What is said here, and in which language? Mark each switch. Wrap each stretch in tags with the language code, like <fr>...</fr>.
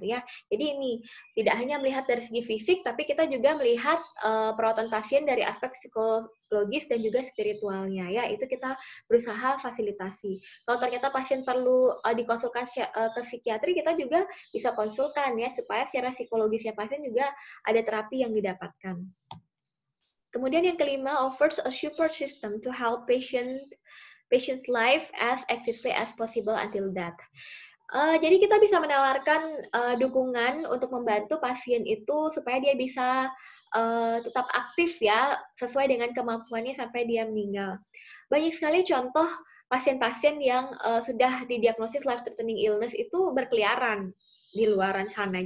<id>Ya, jadi ini tidak hanya melihat dari segi fisik, tapi kita juga melihat perawatan pasien dari aspek psikologis dan juga spiritualnya. Ya, itu kita berusaha fasilitasi. Kalau ternyata pasien perlu dikonsulkan ke psikiatri, kita juga bisa konsulkan ya, supaya secara psikologisnya pasien juga ada terapi yang didapatkan. Kemudian yang kelima,</id> <en>offers a support system to help patient's life as actively as possible until death.</en> <id>Jadi kita bisa menawarkan dukungan untuk membantu pasien itu supaya dia bisa tetap aktif ya, sesuai dengan kemampuannya sampai dia meninggal. Banyak sekali contoh pasien-pasien yang sudah didiagnosis life-threatening illness itu berkeliaran di luaran sana.</id>